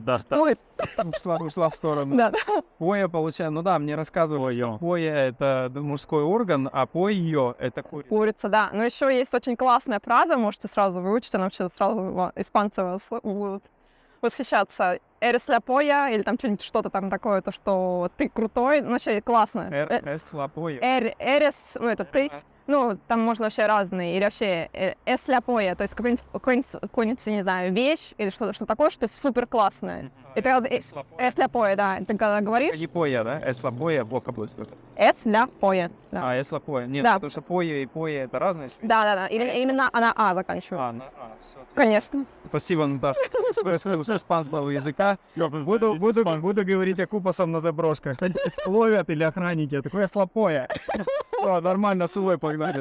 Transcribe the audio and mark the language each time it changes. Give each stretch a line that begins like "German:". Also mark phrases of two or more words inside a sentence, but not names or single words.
Russian: Ой, Ушла в сторону. да. Поя, получается, ну да, мне рассказывали, что поя — это мужской орган, а пойо — это курица. Курица, да. Но еще есть очень классная фраза, можете сразу выучить, она вообще сразу испанцы вас будут восхищаться.
Spanish: «Eres la polla»
Russian: или там что-то там такое, то, что ты крутой, ну вообще классно. Поя. «Eres», ну это ты, ну там можно вообще разные, или вообще
Spanish: «es la polla»,
Russian: то есть какой-нибудь, не знаю, вещь или что-то такое, что супер классное.
Spanish: Это «es la polla»,
Russian: да, ты когда говоришь Не поя, да?
Spanish: es la polla,
Russian: бока будет.
Spanish: «es la polla»,
Russian: да. А,
Spanish: es la polla.
Russian: Нет, Да. потому что поя и поя — это разные вещи. Да, именно она «а» заканчивает. Все. Конечно. Спасибо, Наташа. С испанского языка. Буду говорить окупасом на заброшках. Ловят или охранники. Такое слопое. Нормально, свой погнали.